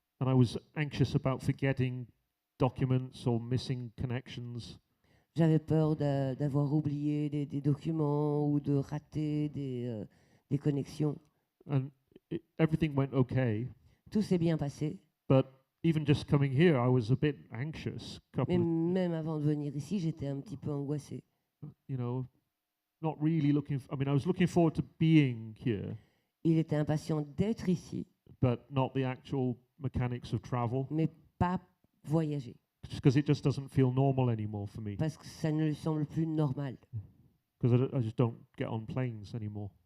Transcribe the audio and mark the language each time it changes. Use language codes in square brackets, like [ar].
[en] And I was anxious about forgetting documents or missing connections. [fr] J'avais peur d'avoir oublié des documents ou de rater des connexions. [en] And everything went okay, [fr] Tout s'est bien passé, [en] but even just coming here, I was a bit anxious. [fr] mais même avant de venir ici, j'étais un petit peu angoissée. [en] You know, not really looking. I mean, I was looking forward to being here, [fr] Il était impatient d'être ici, [en] but not the actual mechanics of travel, [fr] mais pas voyager, [en] because it just doesn't feel normal anymore for me. [fr] parce que ça ne lui semble plus normal. [en] Because I just don't get on planes anymore.